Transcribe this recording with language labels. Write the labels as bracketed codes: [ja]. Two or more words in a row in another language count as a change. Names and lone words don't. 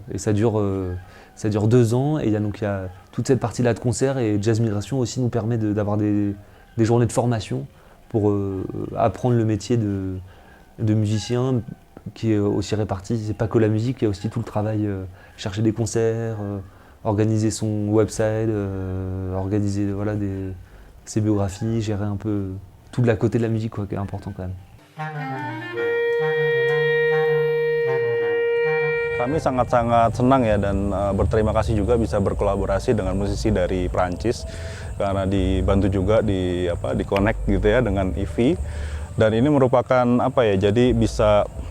[fr] Et ça dure 2 ans et il y a toute cette partie-là de concerts, et Jazz Migration aussi nous permet d'avoir des journées de formation pour apprendre le métier de musicien qui est aussi réparti. C'est pas que la musique, il y a aussi tout le travail, chercher des concerts, organiser son website, organiser ses biographies, gérer un peu tout de la côté de la musique, quoi, qui est important quand même. [id] Kami sangat-sangat senang ya dan berterima kasih juga bisa berkolaborasi dengan musisi dari Prancis karena dibantu juga di connect gitu ya dengan IVI, dan ini merupakan jadi bisa